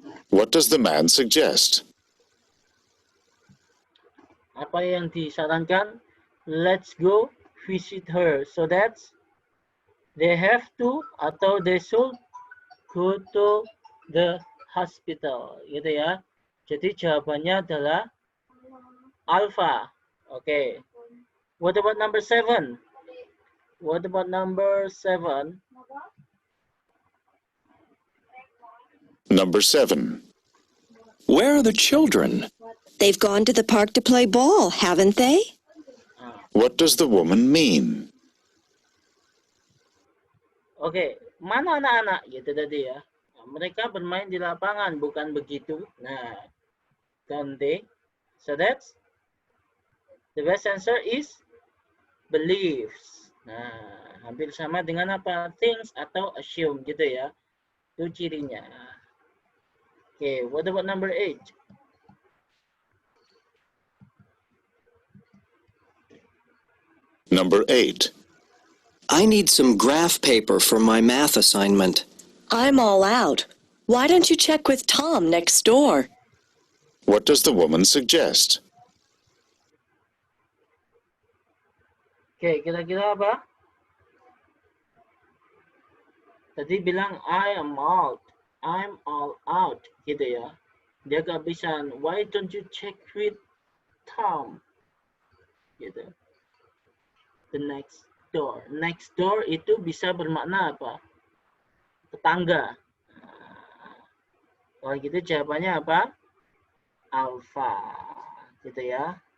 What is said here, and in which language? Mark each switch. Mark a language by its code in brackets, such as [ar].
[en] What does the man suggest? [id] Apa yang disarankan? [en] Let's go visit her. So that's they have to [id] atau [en] they should go to the hospital. [id] Gitu ya. Jadi jawabannya adalah alpha. [en] Oke. Okay. What about number 7? What about number 7? Number 7. Where are the children? They've gone to the park to play ball, haven't they? What does the woman mean? [id] Oke, mana anak-anak gitu tadi ya. Nah, mereka bermain di lapangan, bukan begitu. [en] Nah, don't they? So that's the best answer is beliefs. [id] Nah, hampir sama dengan apa? Things atau assume gitu ya. Itu cirinya. [en] Okay, what about number 8? Number 8. I need some graph paper for my math assignment. I'm all out. Why don't you check with Tom next door? What does the woman suggest? [id] Okay, kira-kira apa? Tadi bilang [en] I'm all out [id] gitu ya. Dia kehabisan. [en] Why don't you check with Tom? [id] Gitu. [en] The next door. Next door [id] itu bisa bermakna apa? Tetangga. Kalau gitu jawabannya apa? Alpha. Gitu ya.